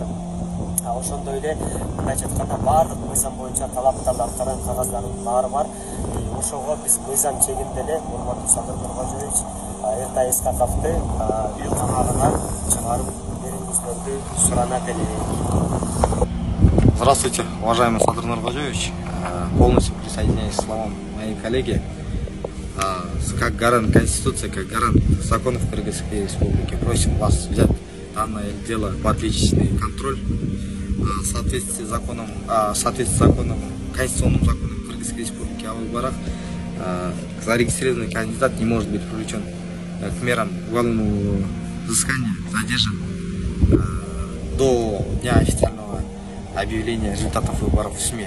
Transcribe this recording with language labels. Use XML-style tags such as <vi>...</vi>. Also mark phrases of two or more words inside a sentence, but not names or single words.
<ky>Ошондой эле мындайча айтканда баардык мыйзам боюнча талаптарды аткарган кагаздардын баары бар. Ошого биз мыйзам чегинде эле урматтуу Садыр Нуркожоевич Эртай Исхаковду үй камагына чыгарып берүүңүздөрдү суранат элек.</ky> <ru>Здравствуйте, уважаемый Садыр Нуркожоевич. Полностью присоединяюсь к словам моей коллеги. Как гарант Конституции, как гарант законов Кыргызской Республики, просим вас взять данное дело под личный контроль. В соответствии с законом, конституционным законом Кыргызской Республики о выборах, зарегистрированный кандидат не может быть привлечен к мерам уголовного взыскания, задержан до дня официального объявления результатов выборов в СМИ.</ru>